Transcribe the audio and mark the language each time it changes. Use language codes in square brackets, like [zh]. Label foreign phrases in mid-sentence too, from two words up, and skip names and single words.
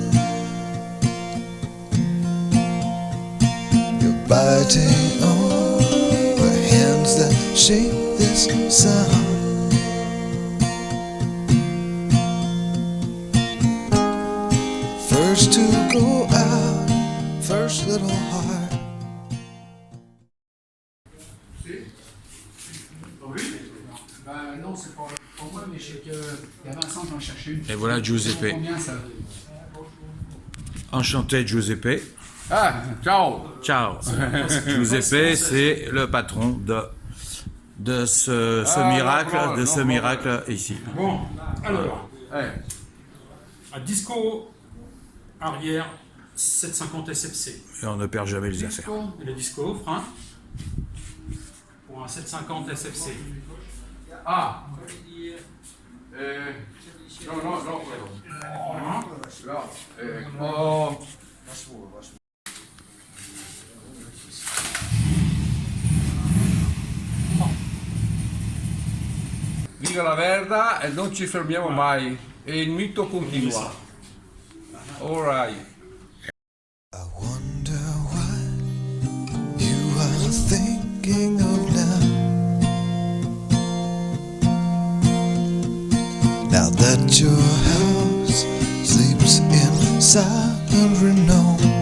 [en] You're biting on the hands that shape this sound. First to go out, first little heart. [fr] Non, c'est pas pour moi, mais je sais qu'il y a Vincent qui en cherchait une. Et voilà Giuseppe. Combien ça? Enchanté Giuseppe. [it] Ah, ciao. Ciao. [fr] Giuseppe, c'est le patron de ce miracle ici. Bon, alors, un disco arrière 750 SFC. Et on ne perd jamais les affaires. Et le disco frein pour un 750 SFC. [it] Ah. No. Oh. Viva la Verda e non ci fermiamo mai. E il mito continua. [en] All right. I wonder what you are thinking of now. Now that your house sleeps in silent renown.